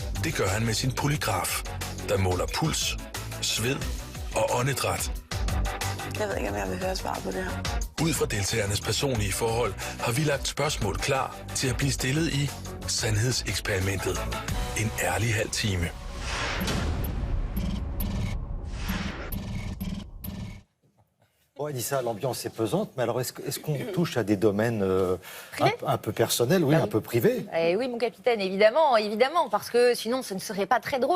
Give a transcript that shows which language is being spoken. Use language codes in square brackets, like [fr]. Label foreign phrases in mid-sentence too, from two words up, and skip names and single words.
[da] Det gør han med sin polygraf, der måler puls, sved og åndedræt. Jeg ved ikke, om jeg vil høre svar på det her. Ud fra deltagernes personlige forhold har vi lagt spørgsmål klar til at blive stillet i Sandhedseksperimentet. En ærlig halv time. [fr] Bon, Anissa, l'ambiance est pesante, mais alors est-ce qu'on touche à des domaines un peu personnels, oui, un peu privés? Eh oui, mon capitaine, évidemment, parce que sinon ce ne serait pas très drôle.